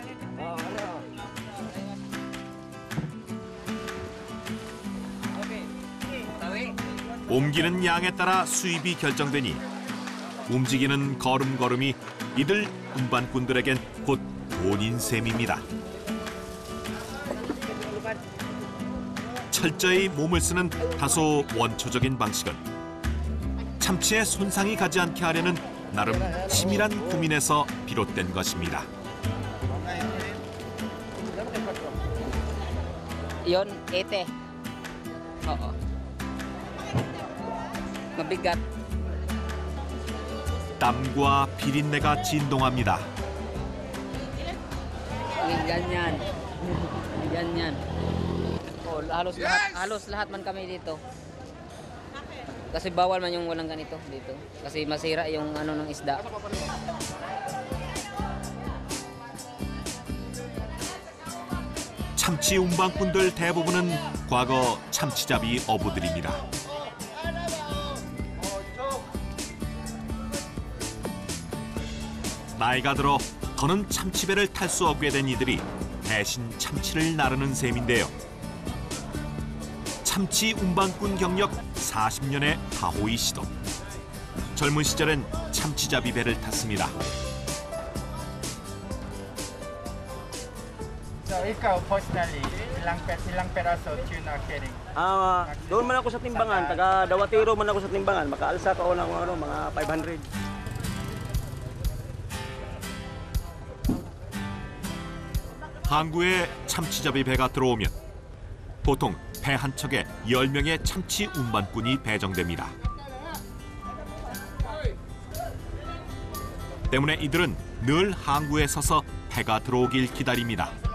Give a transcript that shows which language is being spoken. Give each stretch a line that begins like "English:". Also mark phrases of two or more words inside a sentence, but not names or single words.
Korean: 옮기는 양에 따라 수입이 결정되니 움직이는 걸음걸음이 이들 운반꾼들에겐 곧 돈인 셈입니다. 철저히 몸을 쓰는 다소 원초적인 방식은 참치에 손상이 가지 않게 하려는 나름 치밀한 고민에서 비롯된 것입니다.
Filipino: Yon, ete. Oo. Mabigat.
Korean: 땀과 비린내가 진동합니다.
Filipino: Ganyan. Ganyan. Oh, halos lahat man kami dito. Kasi bawal man yung walang ganito dito. Kasi masira yung ano ng isda.
Korean: 참치 운반꾼들 대부분은 과거 참치잡이 어부들입니다. 나이가 들어 더는 참치배를 탈 수 없게 된 이들이 대신 참치를 나르는 셈인데요. 참치 운반꾼 경력 40년의 다호이 씨도 젊은 시절엔 참치잡이 배를 탔습니다.
Filipino: So ikaw personally, ilang peraso
English: tuna carrying?
Filipino: Doon man ako sa timbangan, taga Dawatiro man ako sa timbangan, makaalsa ka o ng mga 500.
Korean: 항구에 참치잡이 배가 들어오면 보통 배 한 척에 10명의 참치 운반꾼이 배정됩니다. 때문에 이들은 늘 항구에 서서 배가 들어오길 기다립니다.